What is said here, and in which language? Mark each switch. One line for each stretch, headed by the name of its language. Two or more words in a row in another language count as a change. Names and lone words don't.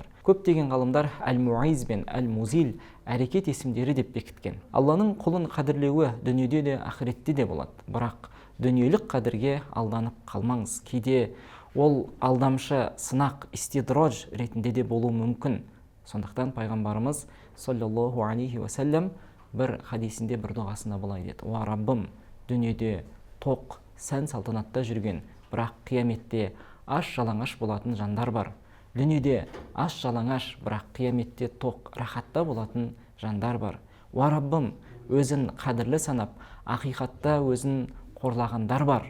Kazakh: Көптеген ғалымдар әл-Муиз бен әл-Музил әрекет есімдері деп бекіткен. Алланың құлын қадірлеуі дүниеде де ақиретте де болады. Бірақ дүниелік қадірге алданып қалмаңыз. Кейде ол алдамшы сынақ, истидрож ретінде де болуы мүмкін. Сондықтан пайғамбарымыз
Arabic: صلى الله عليه وسلم
Kazakh: бір хадисінде бір дұғасында былай деді: "Уа Раббым, дүниеде тоқ, сән салтанатта жүрген, бірақ қияметте аш жалаңаш болатын жандар бар. Дүниеде аш жалаңаш, бірақ қияметте тоқ, рахатта болатын жандар бар. Уа Раббым, өзін қадірлі санап, ақиқатта өзін қорлағандар бар.